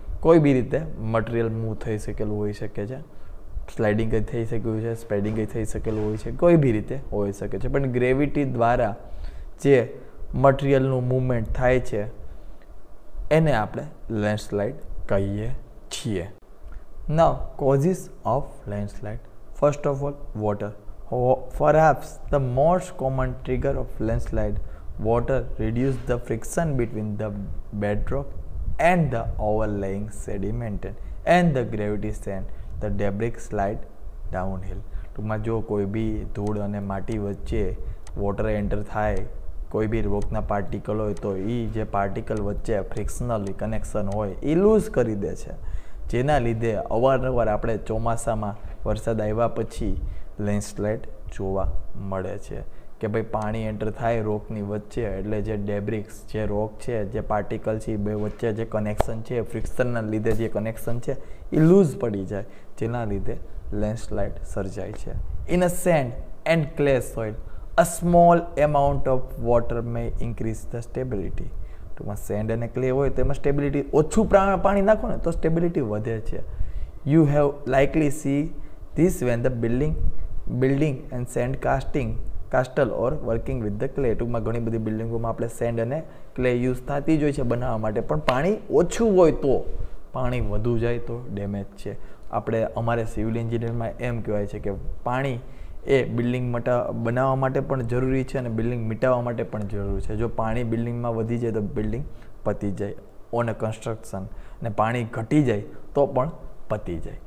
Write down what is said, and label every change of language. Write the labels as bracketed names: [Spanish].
[Gujarati] કોઈ બી રીતે material move થઈ શકેલું હોઈ શકે છે, સ્લાઇડિંગ કંઈ થઈ શક્યું છે, સ્પ્રેડિંગ કંઈ થઈ શકેલું હોય છે, કોઈ બી રીતે હોઈ શકે છે. પણ ગ્રેવિટી દ્વારા જે મટીરિયલનું મૂવમેન્ટ થાય છે એને આપણે લેન્ડસ્લાઇડ કહીએ છીએ. [English] Now, causes of landslide. First of all, water. Perhaps the most common trigger of landslide, water reduces the friction between the bedrock and the overlying sediment and the gravity send the debris slide downhill. [Gujarati] ટૂંકમાં જો કોઈ બી ધૂળ અને માટી વચ્ચે water enter થાય, કોઈ બી રોકના particle હોય તો એ જે પાર્ટિકલ વચ્ચે ફ્રિક્શનલી કનેક્શન હોય એ લૂઝ કરી દે છે, જેના લીધે અવારનવાર આપણે ચોમાસામાં વરસાદ આવ્યા પછી લેન્ડસ્લાઇડ જોવા મળે છે કે ભાઈ પાણી એન્ટર થાય રોકની વચ્ચે એટલે જે ડેબ્રિક્સ, જે રોક છે, જે પાર્ટિકલ છે એ બે વચ્ચે જે કનેક્શન છે, ફ્રિક્શનના લીધે જે કનેક્શન છે એ લૂઝ પડી જાય, જેના લીધે લેન્ડસ્લાઇડ સર્જાય છે. [English] In a sand and clay soil, a small amount of water may increase the stability. [Gujarati] ટૂંકમાં સેન્ડ અને ક્લે હોય તો એમાં સ્ટેબિલિટી, ઓછું પાણી નાખો ને તો સ્ટેબિલિટી વધે છે. [English] You have likely see this when the building and sand castle or working with the clay. [Gujarati] ટૂંકમાં ઘણી બધી બિલ્ડિંગોમાં આપણે સેન્ડ અને ક્લે યુઝ થતી જ હોય છે બનાવવા માટે, પણ પાણી ઓછું હોય તો, પાણી વધુ જાય તો ડેમેજ છે. આપણે અમારે સિવિલ એન્જિનિયરમાં એમ કહેવાય છે કે પાણી એ બિલ્ડિંગ બનાવવા માટે પણ જરૂરી છે અને બિલ્ડિંગ મિટાવવા માટે પણ જરૂરી છે. જો પાણી બિલ્ડિંગમાં વધી જાય તો બિલ્ડિંગ પતી જાય [English] on a construction, [Gujarati] અને પાણી ઘટી જાય તો પણ પતી જાય.